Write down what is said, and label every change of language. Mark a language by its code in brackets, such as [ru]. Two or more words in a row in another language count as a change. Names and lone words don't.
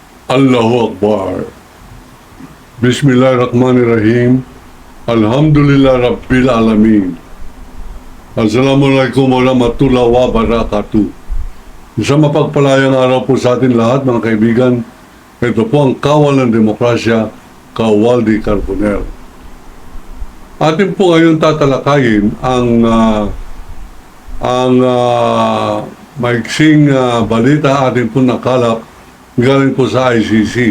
[ar] الله أكبر. بسم الله الرحمن الرحيم الحمد لله رب العالمين. السلام عليكم ورحمة الله وبركاته. [tl] Isang mapagpalayang araw po sa atin lahat, mga kaibigan. Ito po ang Kawal ng Demokrasya, Kawal di Carbonell. Atin po ngayon tatalakayin ang maiksing balita atin po nakalap galing po sa ICC.